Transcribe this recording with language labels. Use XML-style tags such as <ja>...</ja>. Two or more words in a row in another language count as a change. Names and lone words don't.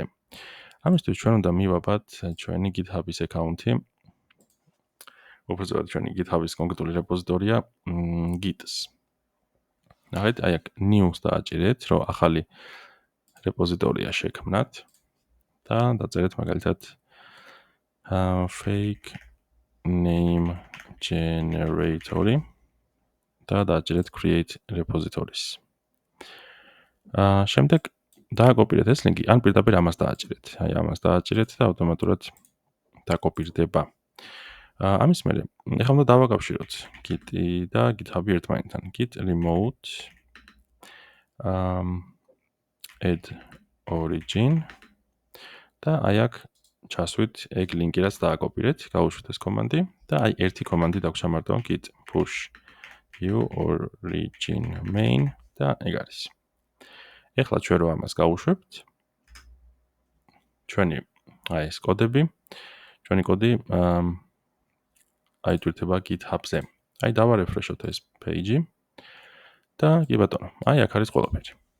<ka>ამისთვის ჩვენ უნდა მივაბად ჩვენი GitHub-ის აკაუნთი. უბრალოდ ჩვენი GitHub-ის კონკრეტული რეპოზიტორია Git-ს. ნახეთ, აი აქ new-ს დააჭირეთ, რომ ახალი რეპოზიტორია შექმნათ და დაწერეთ მაგალითად</ka> <en>fake name generator-ი</en> <ka>და დააჭირეთ</ka> <en>create repositories.</en> <ka>შემდეგ დააკოპირეთ ეს ლინკი, ან პირდაპირ ამას დააჭირეთ. აი ამას დააჭირეთ და ავტომატურად დაკოპირდება. ამის მერე, ეხლა უნდა დავაკავშიროთ Git-ი და GitHub-ი ერთმანეთთან.</ka> <en>Git remote add origin</en> <ka>და აი აქ ჩასვით ეგ ლინკი რაც დააკოპირეთ, გავუშვით ეს კომანდი და აი ერთი კომანდი დაგვს ამარტო</ka> <en>Git push view origin main</en> <ka>და ეგ არის. ეხლა ჩვენ რო ამას გავუშვებთ, ჩვენი აი ეს კოდები, ჩვენი კოდი აიტვირთება GitHub-ზე. აი დავარეფრეშოთ ეს page-ი და კი ბატონო, აი აქ არის ყველაფერი.</ka>